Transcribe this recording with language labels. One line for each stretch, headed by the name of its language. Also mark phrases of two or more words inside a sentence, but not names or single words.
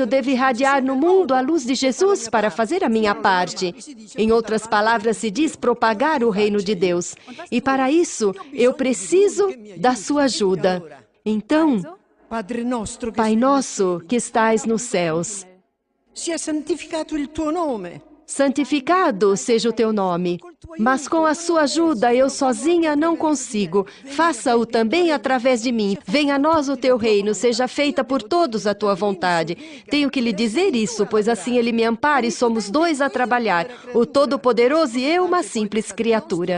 Portuguese: Devo irradiar no mundo a luz de Jesus para fazer a minha parte. Em outras palavras, se diz propagar o reino de Deus. E para isso, eu preciso da sua ajuda. Então, Pai Nosso que estais nos céus,
Italian: sia santificato il tuo nome.
Portuguese: santificado seja o teu nome. Mas com a sua ajuda, eu sozinha não consigo. Faça-o também através de mim. Venha a nós o teu reino, seja feita por todos a tua vontade. Tenho que lhe dizer isso, pois assim ele me ampara e somos dois a trabalhar, o Todo-Poderoso e eu, uma simples criatura.